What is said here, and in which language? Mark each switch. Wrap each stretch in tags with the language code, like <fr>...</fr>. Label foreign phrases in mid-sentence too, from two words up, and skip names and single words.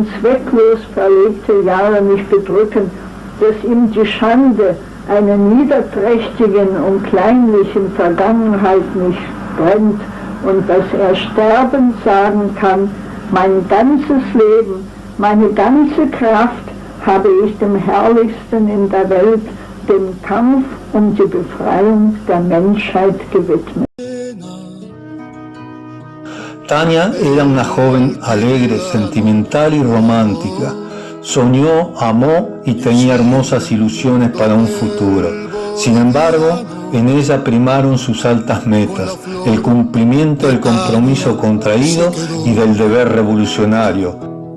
<de>zwecklos verlegte Jahre nicht bedrücken, dass ihm die Schande einer niederträchtigen und kleinlichen Vergangenheit nicht brennt und dass er sterbend sagen kann: Mein ganzes Leben, meine ganze Kraft habe ich dem Herrlichsten in der Welt, dem Kampf um die Befreiung der Menschheit gewidmet.</de> <es>Tania era una joven alegre, sentimental y romántica. Soñó, amó y tenía hermosas ilusiones para un futuro. Sin embargo, en ella primaron sus altas metas, el cumplimiento del compromiso contraído y del deber revolucionario.</es>